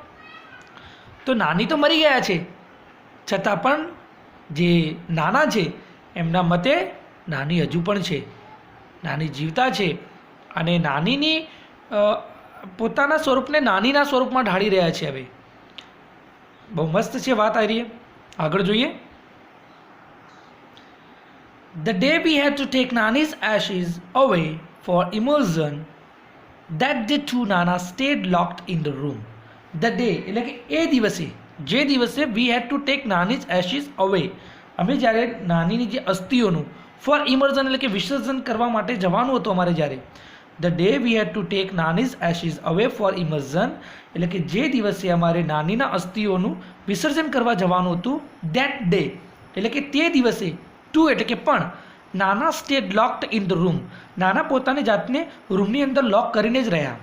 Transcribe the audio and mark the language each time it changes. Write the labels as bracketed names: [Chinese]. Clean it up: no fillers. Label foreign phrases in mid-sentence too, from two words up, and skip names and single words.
[Gujarati] તો નાની તો મરી ગયા છે, છતાં પણ જે નાના છે એમના મતે નાની હજુ પણ છે, નાની જીવતા છે અને નાનીની પોતાના સ્વરૂપને નાનીના સ્વરૂપમાં ઢાળી રહ્યા છે. હવે બહુ મસ્ત છે વાત આવી રહી. આગળ જોઈએ. [English] The day we had to take Nani's ashes away for immersion, that day two Nana stayed locked in the room. The day [Gujarati] એટલે કે એ દિવસે, જે દિવસે [English] we had to take Nani's ashes away, [Gujarati] અમે જ્યારે નાનીની જે અસ્થિઓનું [English] for immersion [Gujarati] એટલે કે વિસર્જન કરવા માટે જવાનું હતું અમારે જ્યારે, [English] the day we had to take Nani's ashes away for immersion [Gujarati] એટલે કે જે દિવસે અમારે નાનીના અસ્થિઓનું વિસર્જન કરવા જવાનું હતું, [English] that day [Gujarati] એટલે કે તે દિવસે, ટુ એટલે કે પણ, નાના [English] stayed locked in the room, [Gujarati] નાના પોતાની જાતને રૂમની અંદર લોક કરીને જ રહ્યા.